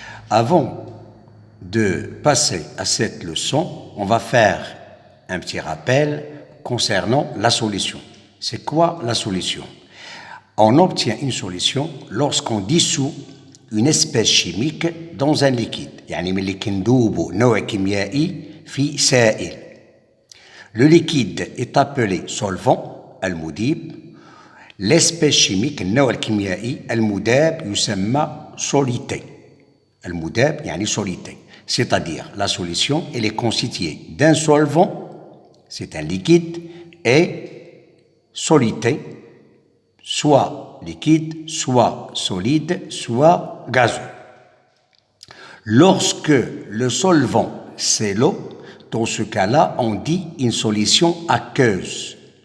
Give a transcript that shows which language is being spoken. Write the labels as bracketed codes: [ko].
[fr] Avant de passer à cette leçon, on va faire un petit rappel concernant la solution. C'est quoi la solution? On obtient une solution lorsqu'on dissout une espèce chimique dans un liquide. [ar] يعني ملي كندوبوا نوع كيميائي في سائل. [fr] Le liquide est appelé solvant المذيب. L'espèce chimique [ar] النوع الكيميائي المذاب يسمى soluté. المذاب يعني soluté. [fr] C'est-à-dire la solution elle est constituée d'un solvant, c'est un liquide, et soluté, soit liquide, soit solide, soit gazeux. Lorsque le solvant, c'est l'eau, dans ce cas-là, on dit une solution aqueuse.